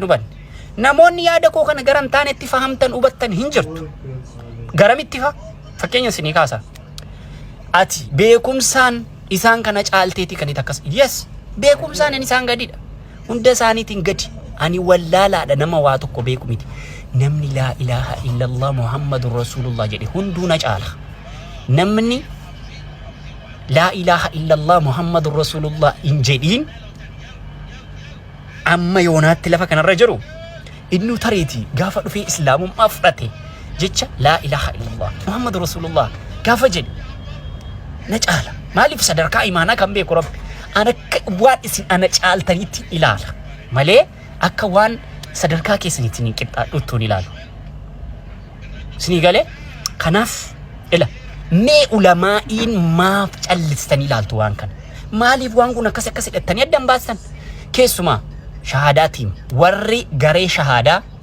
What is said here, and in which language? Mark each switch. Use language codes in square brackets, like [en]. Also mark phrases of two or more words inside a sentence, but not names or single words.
[om] nuban namoonni yaada koo kana garan taanetti fahamtan hubattan hin jirtu garamitti fakkeenya sinii kaasa ati beekumsaan isaan kana caalteeti kan itti akkas yes beekumsaan isaan gadidha hunda isaaniitiin gadi ani wallaalaadha nama waa tokko beeku miti namni [ar] لا إله إلا الله محمد رسول الله [om] jedhe hunduu na caala namni [ar] لا إله إلا الله محمد رسول الله [om] in jedhiin amma yoonaatti lafa kanarra jiru innu tareeti gaafa dhufee islaamummaa fudhate jecha [ar] لا إله إلا الله محمد رسول الله [om] gaafa jedhe na caala maaliif sadarkaa imaanaa kan beeku rabbi ana waan isin ana caaltanitti ilaala malee akka waan sadarkaa keessanitti hin qixxaadhuutti ilaalu isinii galee kanaaf ila mee ulamaa'iin maaf callistan ilaaltu waan kana maaliif waan kun akkas hidhattanii addan baasan keessumaa shahadaatiin warri garee shahadaa